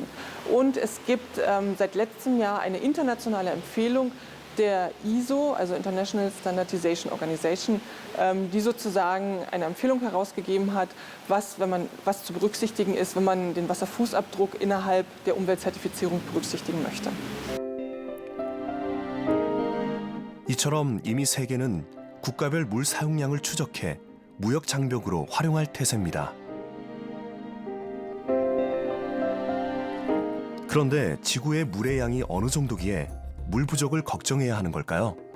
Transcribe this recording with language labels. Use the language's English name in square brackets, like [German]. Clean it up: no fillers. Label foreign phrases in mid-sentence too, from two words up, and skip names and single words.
[German] Und es gibt seit letztem Jahr eine internationale Empfehlung der ISO, also [English] International Standardization Organization, [German] die sozusagen eine Empfehlung herausgegeben hat, was zu berücksichtigen ist, wenn man den Wasserfußabdruck innerhalb der Umweltzertifizierung berücksichtigen möchte. [Korean] 이처럼 이미 세계는 국가별 물 사용량을 추적해 무역 장벽으로 활용할 태세입니다. 그런데 지구의 물의 양이 어느 정도기에 물 부족을 걱정해야 하는 걸까요?